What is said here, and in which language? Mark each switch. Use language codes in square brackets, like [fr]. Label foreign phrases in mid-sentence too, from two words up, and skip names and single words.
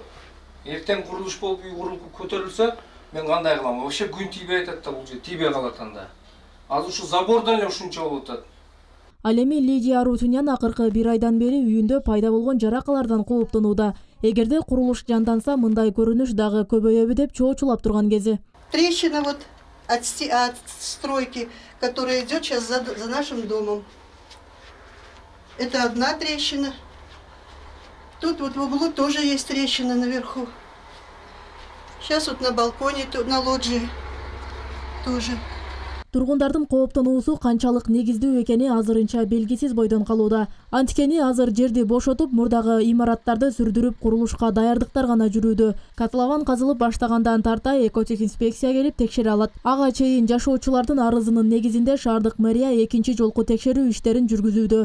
[ky] Эртең курулуш болуп үй курулуп көтөрүлсө, мен кандай кылам? Вообще күн тийбей атат да, бул жер тийбей калат анда. Азыр ушу забордан эле ушунча болуп атат. Ал эми Лидия Арутунян акыркы бир айдан бери үйүндө пайда болгон жаракалардан кооптонууда. Эгерде курулуш жанданса, мындай көрүнүш дагы көбөйөбү деп чоочулап турган кези. [ru] Трещина вот от стройки, которая идет сейчас за нашим домом. Это одна трещина. Тут вот в углу тоже есть трещина наверху. Сейчас вот на балконе, на лоджии тоже. [ky] Тургундардын кооптонуусу канчалык негиздүү экени азырынча белгисиз бойдон калууда. Анткени азыр жерди бошотуп, мурдагы имараттарды сүрдүрүп курулушка даярдыктар гана жүрүүдө. Катлабан казылып баштагандан тарта экотехинспекция келип текшере алат. Ага чейин жашоочулардын арызынын негизинде шаардык мэрия экинчи жолку текшерүү иштерин жүргүзүүдө.